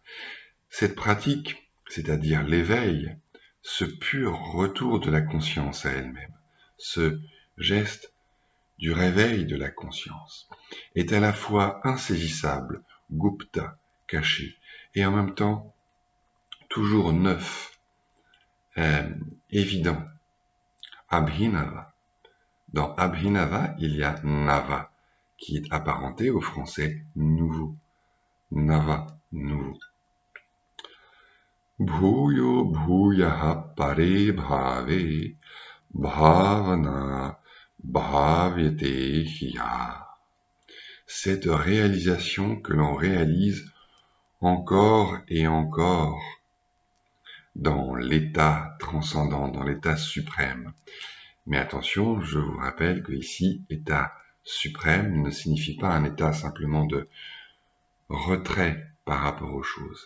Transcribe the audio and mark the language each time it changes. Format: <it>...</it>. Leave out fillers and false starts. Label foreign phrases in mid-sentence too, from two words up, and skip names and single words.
<fr>Cette pratique, c'est-à-dire l'éveil, ce pur retour de la conscience à elle-même, ce geste du réveil de la conscience, est à la fois insaisissable, gupta, caché, et en même temps toujours neuf, évident. Abhinava. Dans Abhinava, il y a Nava, qui est apparenté au français nouveau. Nava, nouveau.</fr> <sa>Bhuyo bhuyaha pare bhave bhavana bhavyate hiya.</sa> <fr>Cette réalisation que l'on réalise encore et encore dans l'état transcendant, dans l'état suprême. Mais attention, je vous rappelle que ici, état suprême ne signifie pas un état simplement de retrait par rapport aux choses.</fr>